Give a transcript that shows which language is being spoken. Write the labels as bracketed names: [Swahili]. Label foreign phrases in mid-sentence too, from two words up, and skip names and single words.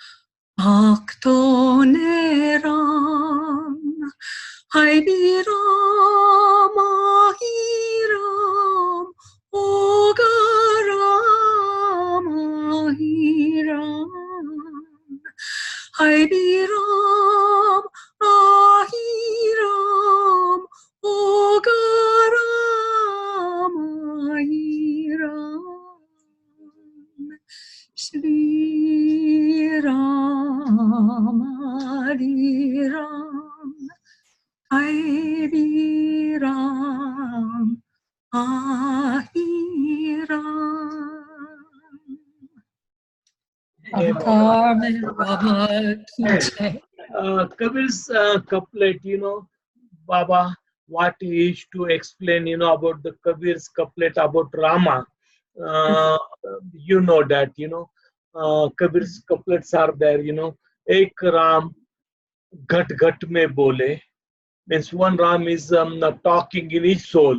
[Hindi] Bhaktone Ram, Hai Bi Ram, Ahi Ram, Oga Ram, Ahi Ram, Hai Bi Ram, Ahi Ram, Oga Ram, Ahi Ram, श्री राम, हरि राम, हरि राम, अही राम. अवतार मेहेर बाबा की जय. [English] Kabir's couplet, Baba, what he used to explain, about the Kabir's couplet about Rama. You know that, Kabir's couplets are there, [Hindi] एक राम घट घट में बोले, [English] means one Ram is talking in each soul.